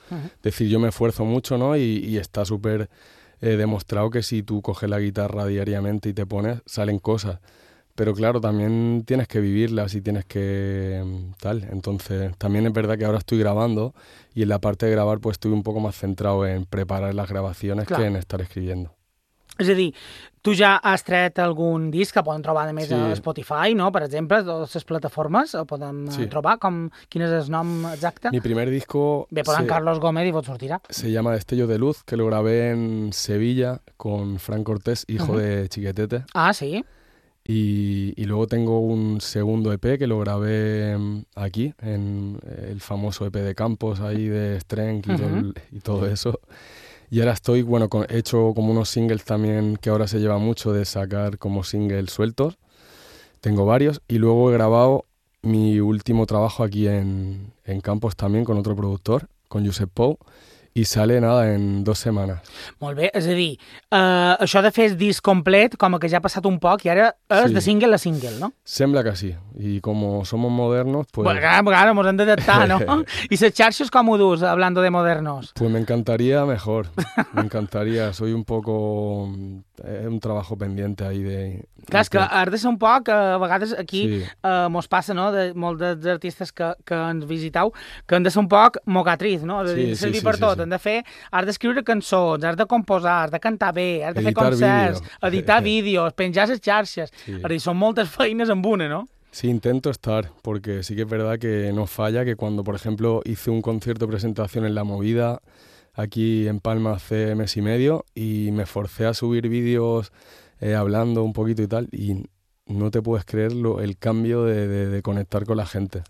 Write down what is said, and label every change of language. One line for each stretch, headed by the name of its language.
Spanish: Es decir, yo me esfuerzo mucho, no, y está súper demostrado que si tú coges la guitarra diariamente y te pones, salen cosas. Pero claro, también tienes que vivirlas y tienes que tal. Entonces, también es verdad que ahora estoy grabando y en la parte de grabar, pues, estoy un poco más centrado en preparar las grabaciones, claro, que en estar escribiendo.
Catalan: És a dir, tu ja has tret algun disc que poden trobar, a més, sí, a Spotify, no? Per exemple, totes les plataformes el poden, sí, trobar. Com, quin és el nom exacte?
Spanish: Mi primer disco...
Catalan: Bé, poden Carlos Gómez i vos sortirà.
Spanish: Se llama Destello de Luz, que lo grabé en Sevilla con Frank Cortés, hijo de Chiquetete. Ah, sí. Y luego tengo un segundo EP que lo grabé aquí, en el famoso EP de Campos, ahí de Strength y todo eso. Y ahora estoy, bueno, he hecho como unos singles también, que ahora se lleva mucho de sacar como singles sueltos. Tengo varios. Y luego he grabado mi último trabajo aquí en Campos también, con otro productor, con Josep Pou.
Catalan: I
Spanish: sale, nada,
Catalan: en 2 setmanes. Molt bé, és a dir, això de fer el disc complet, com que ja ha passat un poc, i ara és de single a single, no? Sembla que sí, i com som modernos... Pues... Bueno, claro, mos hem d'adaptar, no? I les xarxes com ho dus,
Spanish: hablando de modernos? Pues me encantaría mejor, me encantaría. Soy un poco... un trabajo pendiente ahí de...
Catalan: Clar, és que has de ser un poc, a vegades aquí mos passa, no?, de molts dels artistes que ens visitau, que han de ser un poc mocatriz, no? És a dir, servir per tot. Hem de fer, has d'escriure cançons, has de composar, has de cantar bé, has de fer concerts, editar vídeos, penjar les xarxes. És a dir, són moltes feines en una, no?
Spanish: Sí, intento estar, porque sí que es verdad que no falla, que cuando, por ejemplo, hice un concierto de presentación en La Movida, aquí en Palma, hace mes y medio, y me forcé a subir vídeos hablando un poquito y tal, y no te puedes creer el cambio de conectar con la gente.